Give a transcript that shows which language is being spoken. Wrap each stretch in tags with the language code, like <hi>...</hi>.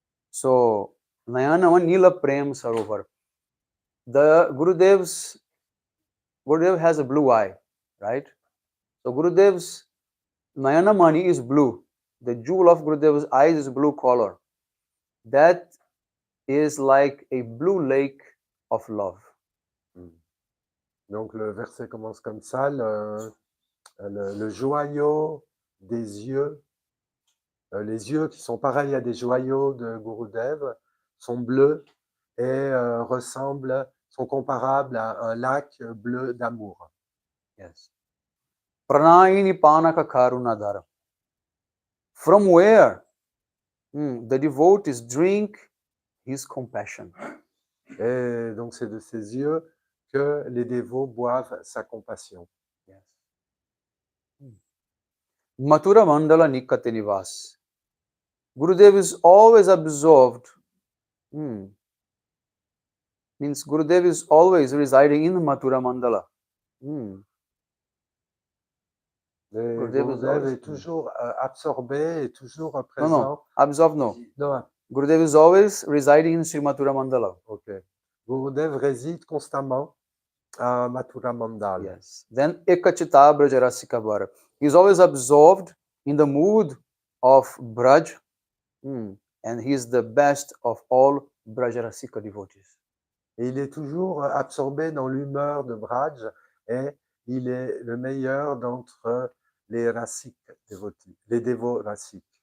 <en>So,</en> <sa>Nayana Mani Nila Prem Sarovar.</sa> <en>The Gurudev has a blue eye, right? So Gurudev's Nayana Mani is blue. The jewel of Gurudev's eyes is blue color. That is like a blue lake of love.</en> <fr>Donc, le verset commence comme ça, le joyau des yeux, les yeux qui sont pareils à des joyaux de Gurudev, sont bleus et sont comparables à un lac bleu d'amour.</fr> <en>Yes.</en> <sa>Pranayini Panaka Karunadhara.</sa> <en>From where the devotees drink his compassion.</en> <fr>Et donc, c'est de ses yeux que les dévots boivent sa compassion.</fr> <en>Yes.</en> <sa>Mathura Mandala Nikate Nivas.</sa> <en>Gurudev is always absorbed. Means Gurudev is always residing in Mathura Mandala.</en> <fr>Gurudev est toujours absorbé et toujours présent.</fr> <en>No, absorbed no.</en> <fr>Non.</fr> <en>Gurudev is always residing in Sri Mathura Mandala. Okay.</en> <fr>Gurudev réside constamment à Mathura Mandal.</fr> <en>Yes. Then Ekachita Brajarasika Vara. He is always absorbed in the mood of Braj. And he is the best of all Brajarasika devotees.</en> <fr>Et il est toujours absorbé dans l'humeur de Braj et il est le meilleur d'entre les Rasik dévotis, les dévots Rasik.</fr>